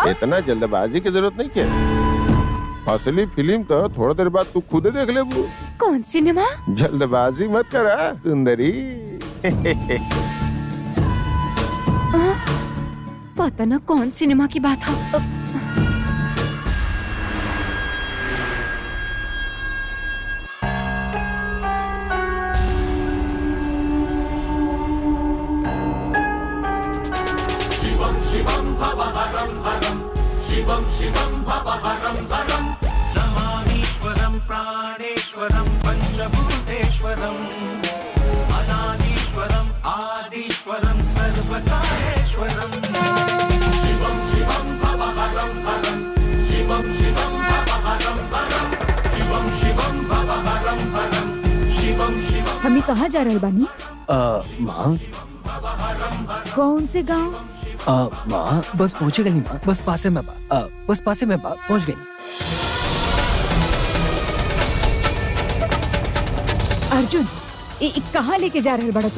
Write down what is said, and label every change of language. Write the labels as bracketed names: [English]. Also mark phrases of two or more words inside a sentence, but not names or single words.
[Bhojpuri] इतना जल्दबाजी की जरूरत नहीं के। असली फिल्म तो थोड़ा देर बाद तू खुद देख ले। कौन सिनेमा? जल्दबाजी मत करा सुंदरी। पता ना कौन सिनेमा की बात है। [Sanskrit] शिवं शिवं भवहरं हरं, शिवं शिवं भवहरं हरं, समामीश्वरं प्राणेश्वरं पंच पंचभूतेश्वरम् अनादीश्वरम् आदीश्वरम् सर्वकारेश्वरम् शिवं शिवं भवहरं हरं शिवं शिवं भवहरं हरं शिवं शिवं भवहरं हरं शिवं शिवं। [Bhojpuri] हमें कहाँ जा रहे बानी? माँ कौन से गांव? माँ बस पहुँचे गई माँ, बस पासे में पहुँच गई। अर्जुन कहाँ लेके जा रहे बड़ा तू?